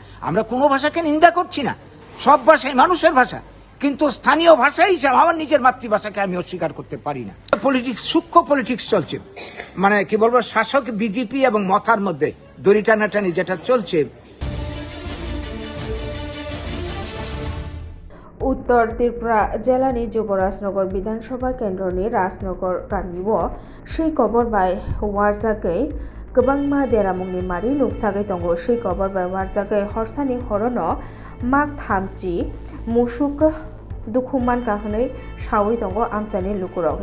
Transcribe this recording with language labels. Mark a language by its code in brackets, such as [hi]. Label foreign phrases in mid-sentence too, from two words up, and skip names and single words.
[bn] আমরা কোনো ভাষাকে নিন্দা করছি না, সব ভাষাই মানুষের ভাষা, কিন্তু স্থানীয় ভাষা হিসাবে আমার নিজের মাতৃভাষাকে আমি অস্বীকার করতে পারি না। পলিটিক্স, সূক্ষ্ম পলিটিক্স চলছে, মানে কি বলবো, শাসক বিজেপি এবং মথার মধ্যে দড়ি টানাটানি যেটা চলছে। [brx] উত্তর ত্রিপুরা জেলানি যুবরাজনগর বিধানসভা কেন্দ্রनि राजनगर गामियाव सैकबर बाय वारजागै गोबांमा देरामुंनि मारि नुकसागै दङ। सैकबर बाय वारजागै हरसानि हरनो माग थामजि मुसुक दुखुमान काहनै सावै दङ आमचानि लुकुराव।